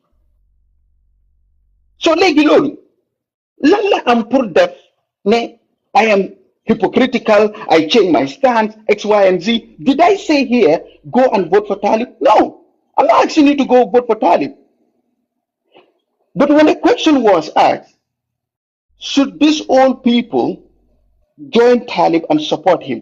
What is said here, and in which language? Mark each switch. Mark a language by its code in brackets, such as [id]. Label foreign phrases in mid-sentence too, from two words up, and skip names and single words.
[en] So [wo] léegi loolu lan la am pour def ne [en] I am hypocritical, I change my stance, X, Y, and Z. Did I say here, go and vote for Talib? No, I'm not asking you to go vote for Talib. But when the question was asked, should these old people join Talib and support him?